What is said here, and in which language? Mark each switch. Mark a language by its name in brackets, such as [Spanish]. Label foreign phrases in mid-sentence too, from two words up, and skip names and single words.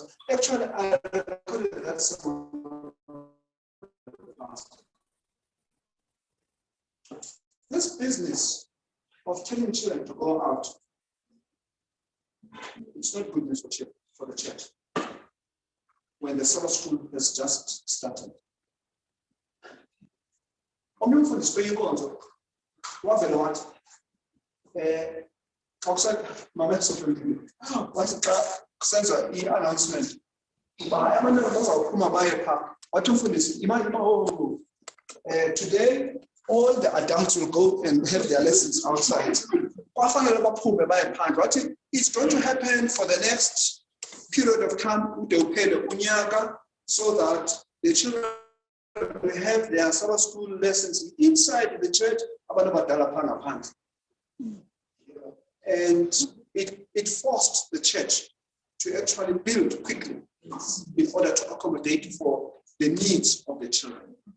[English] Actually, I recorded that sermon. This business of telling children to go out, it's not good news for the church when the Sabbath school has just started. [Xhosa] Umfundisi inkonzo wavela wathi awusathi mama esofundile wathi xa kusenza i-announcement uba abantwana bazawuphuma baye phaa wathi umfundisi imali [English] today all the adults will go and have their lessons outside. [Xhosa] Kwafanele baphume baye phandle wathi [English] it's going to happen for the next period of time [Xhosa] ude uphele unyaka [English] so that the children will have their Sabbath school lessons inside the church. And it forced the church to actually build quickly in order to accommodate for the needs of the children.